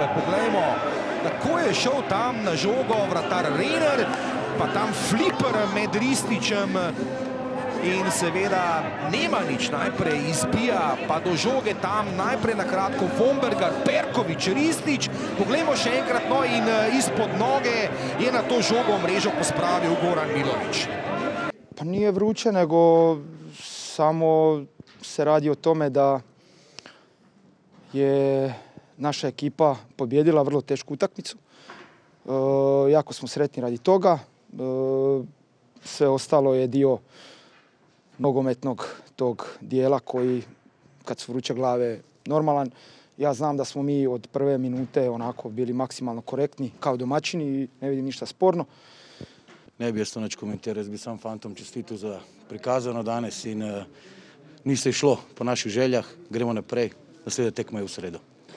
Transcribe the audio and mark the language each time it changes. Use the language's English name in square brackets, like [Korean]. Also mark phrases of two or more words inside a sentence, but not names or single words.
[Slovenian] Poglejmo, tako je šel tam na žogo vratar Renar, pa tam fliper med Ristićem in seveda Nemanić najprej izbija, pa do žoge tam najprej na kratko Vombergar, Perković, Ristić. Poglejmo še enkrat, no in izpod noge je na to žogo mrežo pospravil Goran Milović. [Croatian] Pa nije vruće, nego samo se radi o tome da je naša ekipa pobjedila vrlo tešku utakmicu. Jako smo sretni radi toga. Sve ostalo je dio nogometnog tog dijela koji, kad su vruće glave, normalan. Ja znam da smo mi od prve minute onako bili maksimalno korektni kao domaćini i ne vidim ništa sporno. [Slovenian] Ne bi jaz to nič komentiral, jaz bi sam fantom čestitil za prikazano danes in ni se šlo po naših željah, gremo naprej, naslednja tekma je v sredo.